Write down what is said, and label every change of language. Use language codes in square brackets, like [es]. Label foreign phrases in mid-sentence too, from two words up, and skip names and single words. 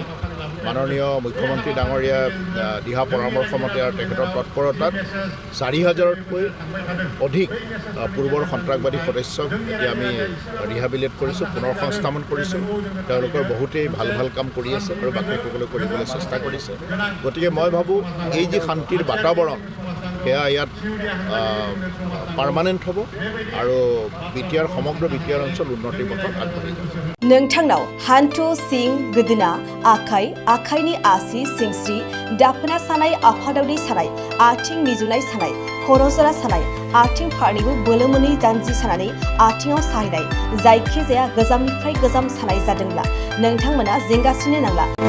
[as] মাননীয় মুখ্যমন্ত্ৰী ডাঙৰীয়া দিহা পৰামৰ্শ মতে আৰু তেখেতৰ তৎপৰতাত 4000তকৈ অধিক পূৰ্বৰ সন্ত্ৰাসবাদী সদস্যক এতিয়া আমি ৰিহাবিলিট কৰিছোঁ, পুনৰ সংস্থাপন কৰিছোঁ। তেওঁলোকৰ বহুতেই ভাল ভাল কাম কৰি আছে আৰু বাকীসকলে কৰিবলৈ চেষ্টা কৰিছে। গতিকে মই ভাবোঁ এই যি শান্তিৰ বাতাবৰণ সেয়া ইয়াত পাৰ্মানেণ্ট হ'ব আৰু সমগ্ৰ বিটিআৰ অঞ্চল উন্নতিৰ পথত আগবাঢ়ি যাব। [brx] नोंथांनाव हान्थु सिं गोदोना आखाइनि आसि सिंस्रि दाफोना सानाय आफादावनि सानाय आथिं मिजुनाय सानाय खर' जरा सानाय आथिं फारनैबो बोलो मोनै जानजि सानानै आथिङाव साहैनाय जायखिजाया गोजामनिफ्राय गोजाम सानाय जादोंब्ला नोंथांमोना जिंगासिनो नांला।